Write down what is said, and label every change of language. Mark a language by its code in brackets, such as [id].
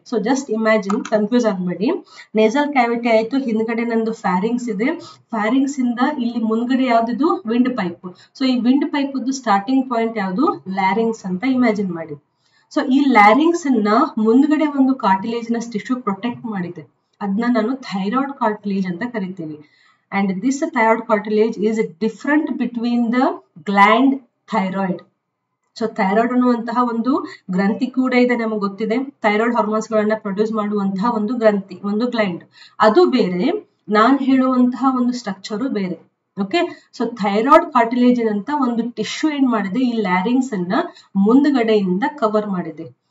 [kn] So just imagine, confuse ಆಗ್ಬೇಡಿ. Nasal cavity ಆಯ್ತು, ಹಿಂದ್ಗಡೆ ನಂದು ಫ್ಯಾರಿಂಗ್ಸ್ ಇದೆ, ಫ್ಯಾರಿಂಗ್ಸ್ ಇಂದ ಇಲ್ಲಿ ಮುಂದ್ಗಡೆ ಯಾವ್ದು? Wind pipe. ಸೊ ಈ ವಿಂಡ್ ಪೈಪ್ ಸ್ಟಾರ್ಟಿಂಗ್ ಪಾಯಿಂಟ್ ಯಾವ್ದು? ಲ್ಯಾರಿಂಗ್ಸ್ ಅಂತ ಇಮ್ಯಾಜಿನ್ ಮಾಡಿ. ಸೊ ಈ ಲ್ಯಾರಿಂಗ್ಸ್ ಅನ್ನ ಮುಂದ್ಗಡೆ ಒಂದು ಕಾರ್ಟಿಲೇಜಿನಸ್ ಟಿಶ್ಯೂ ಪ್ರೊಟೆಕ್ಟ್ ಮಾಡಿದೆ, ಅದನ್ನ ನಾನು ಥೈರಾಯ್ಡ್ ಕಾರ್ಟಿಲೇಜ್ ಅಂತ ಕರಿತೀವಿ. [en] And this thyroid cartilage is different between the gland thyroid. [kn] So thyroid ಅನ್ನುವಂತಹ ಒಂದು ಗ್ರಂಥಿ ಕೂಡ ಇದೆ, ನಮಗೆ ಗೊತ್ತಿದೆ. ಥೈರಾಯ್ಡ್ ಹಾರ್ಮೋನ್ಸ್ ಗಳನ್ನ ಪ್ರೊಡ್ಯೂಸ್ ಮಾಡುವಂತಹ ಒಂದು ಗ್ರಂಥಿ, ಒಂದು ಗ್ಲ್ಯಾಂಡ್, ಅದು ಬೇರೆ. ನಾನ್ ಹೇಳುವಂತಹ ಒಂದು ಸ್ಟ್ರಕ್ಚರು ಬೇರೆ. ಓಕೆ, ಸೊ ಥೈರಾಯ್ಡ್ ಕಾರ್ಟಿಲೇಜ್ ಅಂತ ಒಂದು ಟಿಶ್ಯೂ ಏನ್ ಮಾಡಿದೆ, ಈ ಲ್ಯಾರಿಂಗ್ಸ್ ಅನ್ನ ಮುಂದ್ಗಡೆಯಿಂದ ಕವರ್ ಮಾಡಿದೆ.